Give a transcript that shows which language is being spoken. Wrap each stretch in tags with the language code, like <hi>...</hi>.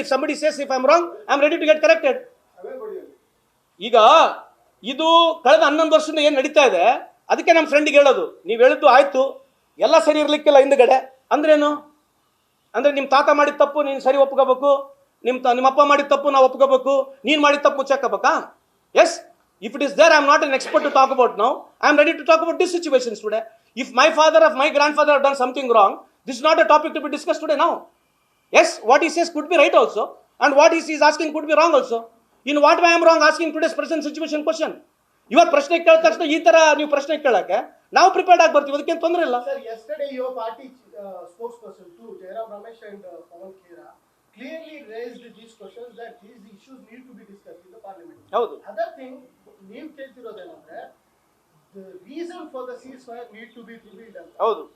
<en>If somebody says if I am wrong, I am ready to get corrected.</en> <kn>ಈಗ ಇದು ಕಳೆದ 11 ವರ್ಷದಿಂದ ಏನು ನಡೀತಾ ಇದೆ, ಅದಕ್ಕೆ ನಮ್ಮ ಫ್ರೆಂಡಿಗೆ ಹೇಳೋದು, ನೀವು ಹೇಳಿದ್ದು ಆಯ್ತು, ಎಲ್ಲ ಸರಿ ಇರ್ಲಿಕ್ಕಿಲ್ಲ ಹಿಂದ್ಗಡೆ ಅಂದ್ರೇನು? ಅಂದ್ರೆ ನಿಮ್ಮ ತಾತ ಮಾಡಿದ ತಪ್ಪು ನೀನು ಸರಿ ಒಪ್ಕೋಬೇಕು, ನಿಮ್ಮ ಅಪ್ಪ ಮಾಡಿದ ತಪ್ಪು ನಾವು ಒಪ್ಕೋಬೇಕು, ನೀನು ಮಾಡಿದ ತಪ್ಪು ಮುಚ್ಚಾಕಬೇಕಾ?</kn> <en>Yes, if it is there, I am not an expert to talk about now. I am ready to talk about these situations today. If my father or my grandfather have done something wrong, this is not a topic to be discussed today now. Yes, what he says could be right also, and what he is asking could be wrong also. In what way I am wrong asking today's present situation question?</en> <kn>Your ಪ್ರಶ್ನೆ ಕೇಳಿದ ತಕ್ಷಣ ಈ ತರ ನೀವು ಪ್ರಶ್ನೆ ಕೇಳಕ್ಕೆ ನಾವು prepared ಆಗಿ ಬರ್ತೀವಿ, ಅದಕ್ಕೇನು ತೊಂದರೆ ಇಲ್ಲ.</kn> <en>Sir, yesterday your party spokesperson too, Jairam Ramesh and Pawan Khera, clearly raised these questions that these issues need to be discussed in the parliament.</en> <kn>ಹೌದು.</kn> <en>Other thing,</en> <kn>ನೀವು ಕೇಳ್ತಿರೋದೇನಂದ್ರೆ</kn> <en>the reason for the ceasefire need to be revealed.</en> <kn>ಹೌದು.</kn>